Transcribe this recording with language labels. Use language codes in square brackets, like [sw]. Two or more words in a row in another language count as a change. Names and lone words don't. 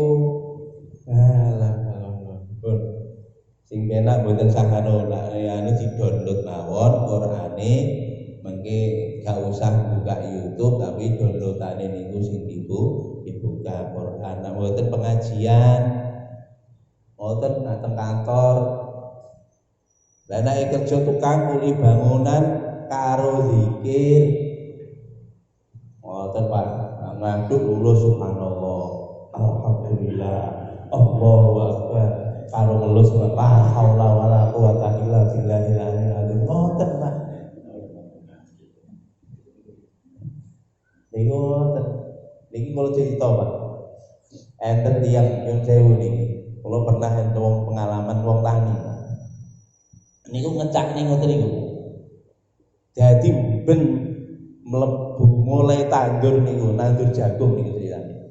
[jv] Alah pun sing penak mboten sakano anu di-download mawon Qur'ane mengke gak usah buka YouTube tapi downloadane niku sing dibuka Quran. Nek mboten pengajian mboten dateng kantor. Lah nek kerja tukang kuli bangunan karo zikir mboten Pak. Ngaduk lho [ar] سبحان الله، الحمد لله، الله أكبر. [jv] Karo ngelus [ar] لا حول ولا قوة إلا بالله العلي العظيم. [jv] Mboten Pak. Niku mboten. Niki kula cerita Pak. Enten tiyang nyuwun sewu niki. Kula pernah enten wong pengalaman wong tani. Niku ngecakne ngoten niku. Dadi ben mlebu mulai tandur niku, nandur jagung niku ceritane.